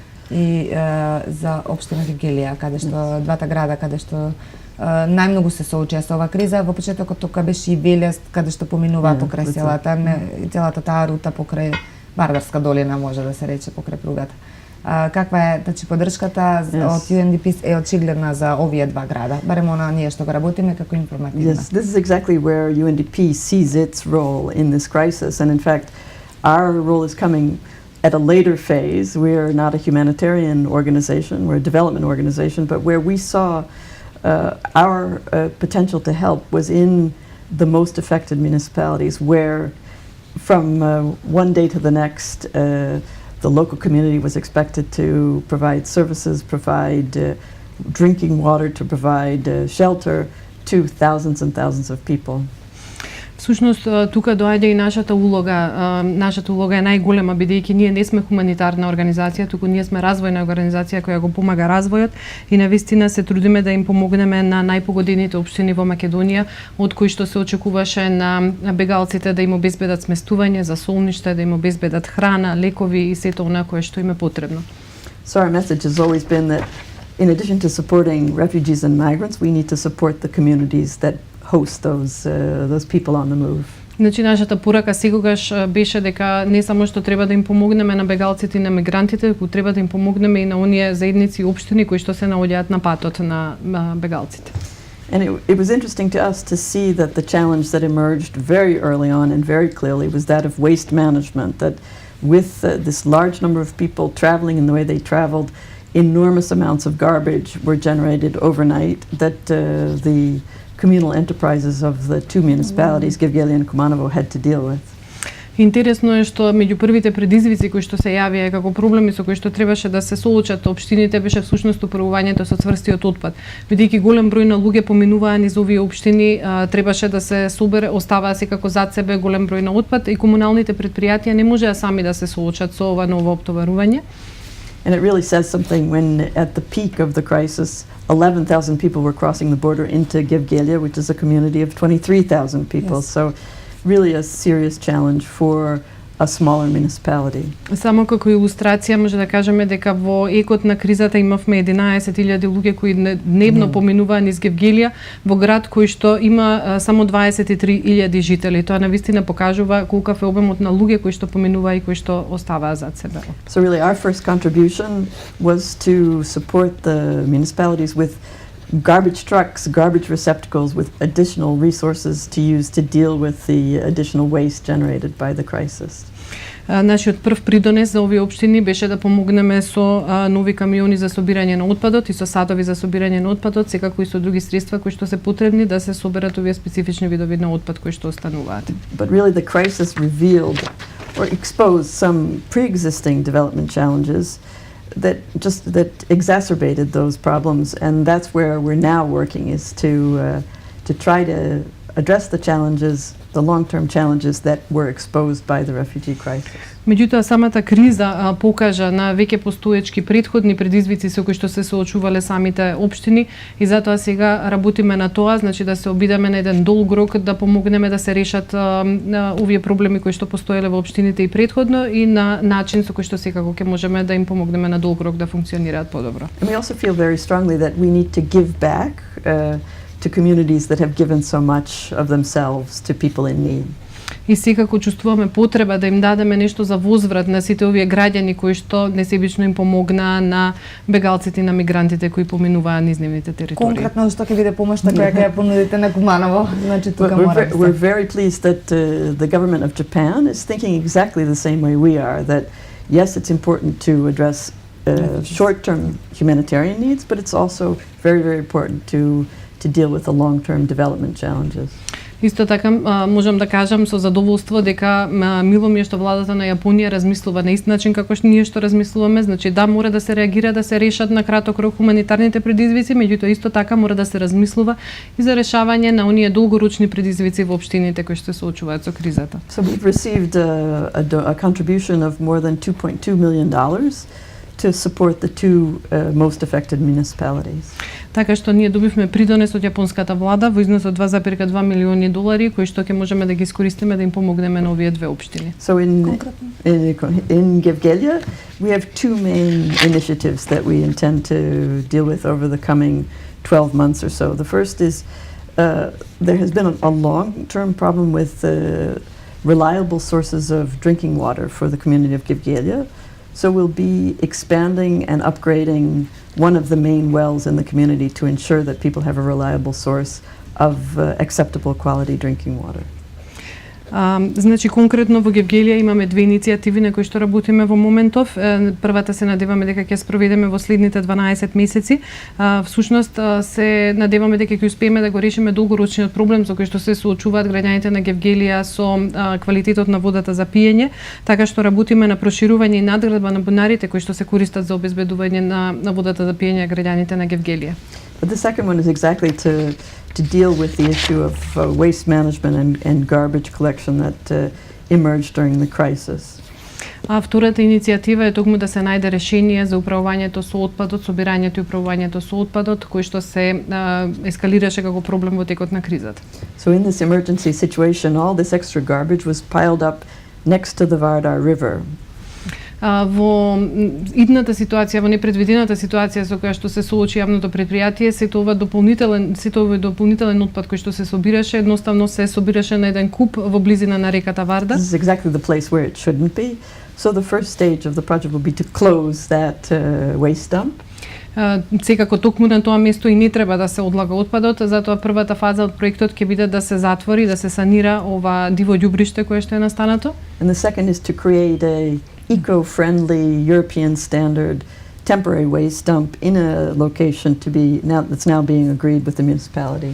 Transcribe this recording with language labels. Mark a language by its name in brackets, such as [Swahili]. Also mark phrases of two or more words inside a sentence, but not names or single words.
[Macedonian] И за општина Вигелија, каде што двата града каде што најмногу се соочија со оваа криза. Во почетокот тука беше и Велест, каде што поминуваат покрај селата, целата таа рута покрај Вардарска долина, може да се рече, покрај пругата. Каква е поддршката од UNDP е очигледна за овие два града, барем она ние што го работиме како информативна. [English] Yes, this is exactly where UNDP sees its role in this crisis, and in fact our role is coming at a later phase. We are not a humanitarian organization, we're a development organization, but where we saw our potential to help was in the most affected municipalities, where from one day to the next, the local community was expected to provide services, provide drinking water, to provide shelter to thousands and thousands of people. [Macedonian] Всушност, тука доаѓа и нашата улога. Нашата улога е најголема, бидејќи ние не сме хуманитарна организација, туку ние сме развојна организација која го помага развојот и навистина се трудиме да им помогнеме на најпогодените општини во Македонија, од кои што се очекуваше на бегалците да им обезбедат сместување, за солниште, да им обезбедат храна, лекови и сето она кое што им е потребно. [English] So our message has always been that in addition to supporting refugees and migrants, we need to support the communities that host those people on the move. [Macedonian] Значи, нашата порака секогаш беше дека не само што треба да им помогнеме на бегалците и на мигрантите, туку треба да им помогнеме и на оние заедници и општини кои што се наоѓаат на патот на бегалците. [English] And it was interesting to us to see that the challenge that emerged very early on and very clearly was that of waste management, that with this large number of people traveling in the way they traveled, enormous amounts of garbage were generated overnight that the communal enterprises of the two municipalities, Gevgelija and Kumanovo, had to deal with. [Macedonian] Интересно е што меѓу првите предизвици кои што се јавија како проблеми со кои што требаше да се соочат општините беше всушност управувањето со цврстиот отпад. Бидејќи голем број на луѓе поминуваа низ овие општини, требаше да се собере, оставаа се како зад себе голем број на отпад и комуналните предпријатија не можеа сами да се соочат со ова ново оптоварување. [English] And it really says something when at the peak of the crisis 11,000 people were crossing the border into Gevgelija, which is a community of 23,000 people. Yes. So really a serious challenge for a smaller municipality. [Macedonian] Само како илустрација може да кажеме дека во екот на кризата имавме 11,000 луѓе кои дневно поминуваа низ Гевgelija во град кој што има само 23,000 жители. Тоа навистина покажува колкав е обемот на луѓе кои што поминуваа и кои што оставаа зад себе. [English] So really our first contribution was to support the municipalities with garbage trucks, garbage receptacles with additional resources to use to deal with the additional waste generated by the crisis. [Macedonian] Нашиот прв придонес за овие општини беше да помогнеме со нови камиони за собирање на отпадот и со садови за собирање на отпадот, секако и со други средства кои што се потребни да се соберат овие специфични видови на отпад кои што остануваат. [English] But really the crisis revealed or exposed some pre-existing development challenges that exacerbated those problems, and that's where we're now working, is to try to address the challenges, the long-term challenges that were exposed by the refugee crisis. [Macedonian] Меѓутоа, самата криза покажа на веќе постоечки претходни предизвици со кои што се соочувале самите општини и затоа сега работиме на тоа, значи да се обидеме на еден долг рок да помогнеме да се решат овие проблеми кои што постоеле во општините и претходно и на начин со кој што секако ќе можеме да им помогнеме на долг рок да функционираат подобро. [English] And we also feel very strongly that we need to give back to communities that have given so much of themselves to people in need. [Macedonian] И секако чувствуваме потреба да им дадеме нешто за возврат на сите овие граѓани кои што несебично им помогнаа на бегалците и на мигрантите кои поминуваа низ нивните територии. Конкретно што ќе биде помошта која ќе ја понудите на Куманово? Значи тука мора. [English] We're very pleased that the government of Japan is thinking exactly the same way we are, that yes, it's important to address short-term humanitarian needs, but it's also very, very important to deal with the long-term development challenges. [Macedonian] Исто така можам да кажам со задоволство дека мило ми е што владата на Јапонија размислува на ист начин како што ние што размислуваме, значи да мора да се реагира да се решат на краток рок хуманитарните предизвици, меѓутоа исто така мора да се размислува и за решавање на оние долгорочни предизвици во општините кои што се соочуваат со кризата. [English] So we've received a contribution of more than $2.2 million to support the two most affected municipalities. [Macedonian] Така што ние добивме придонес од јапонската влада во износ од $2,2 милиони кои што ќе можеме да ги искористиме да им помогнеме на овие две општини. [English] So in Gevgelija we have two main initiatives that we intend to deal with over the coming 12 months or so. The first is there has been a long-term problem with reliable sources of drinking water for the community of Gevgelija. So we'll be expanding and upgrading one of the main wells in the community to ensure that people have a reliable source of acceptable quality drinking water. [Macedonian] Значи конкретно во Гевgelija имаме две иницијативи на кои што работиме во моментов. Првата се надеваме дека ќе спроведеме во следните 12 месеци. Всушност се надеваме дека ќе успееме да го решиме долгорочниот проблем со кој што се соочуваат граѓаните на Гевgelija со квалитетот на водата за пиење, така што работиме на проширување и надградба на бунарите кои што се користат за обезбедување на водата за пиење граѓаните на Гевgelija. [English] But the second one is exactly to deal with the issue of waste management and garbage collection that emerged during the crisis. [Macedonian] А втората иницијатива е токму да се најде решение за управувањето со отпадот, собирањето и управувањето со отпадот, кој што се ескалираше како проблем во текот на кризата. [English] So in this emergency situation, all this extra garbage was piled up next to the Vardar River. [Macedonian] Во идната ситуација, во непредвидената ситуација со која што се соочи јавното предпријатие, сето овој дополнителен отпад кој што се собираше, едноставно се собираше на еден куп во близина на реката Варда. [English] This is exactly the place where it shouldn't be. So the first stage of the project will be to close that waste dump. [Macedonian] Секако токму на тоа место и не треба да се одлага отпадот, затоа првата фаза од проектот ќе биде да се затвори, да се санира ова диво ѓубриште кое што е настанато. [English] And the second is to create a eco-friendly European standard temporary waste dump in a location that's now being agreed with the municipality.